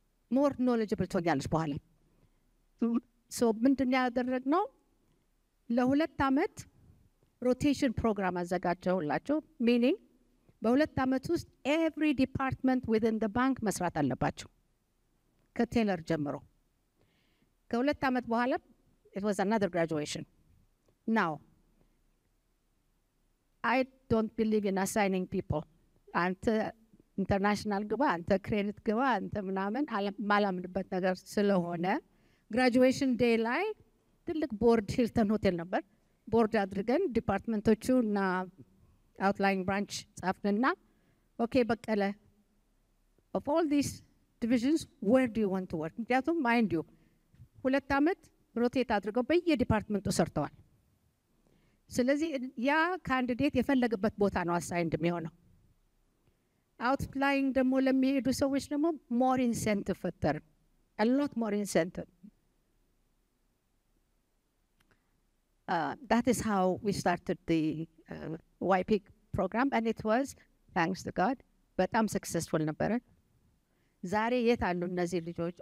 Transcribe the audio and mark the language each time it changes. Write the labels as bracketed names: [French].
[Amharic] more knowledgeable ትሆኛለሽ በኋላ። ሶ ምንድን ያደረግነው ለሁለት ዓመት ሮቴሽን ፕሮግራም አዘጋጀሁላቸው። ሚኒንግ በሁለት ዓመት ውስጥ [English] every department within the bank [Amharic] መስራት አለባቸው ከቴለር ጀምሮ። ከሁለት ዓመት በኋላ [English] it was another graduation. Now I don't believe in assigning people. [Amharic] አንተ ኢንተርናሽናል ግባ፣ አንተ ክሬዲት ግባ፣ አንተ ምናምን ማላምንበት ነገር ስለሆነ ግራጁዌሽን ዴይ ላይ ትልቅ ቦርድ ሂልተን ሆቴል ነበር። ቦርድ አድርገን ዲፓርትመንቶቹ እና አውትላይን ብራንች ጻፍንና ኦኬ በቀለ [English] of all these divisions where do you want to work? [Amharic] ምክንያቱም ማይንድ ዩ ሁለት ዓመት ሮቴት አድርገው በየዲፓርትመንቱ ሰርተዋል። ስለዚህ ያ ካንዲዴት የፈለገበት ቦታ ነው አሳይንድ የሚሆነው። አውትላይን ደግሞ ለሚሄዱ ሰዎች ደግሞ ሞር ኢንሴንቲቭ ፈጠር [English] a lot more incentive. That is how we started the YP program and it was thanks to God በጣም successful ነበረ። [Amharic] ዛሬ የት አሉ እነዚህ ልጆች?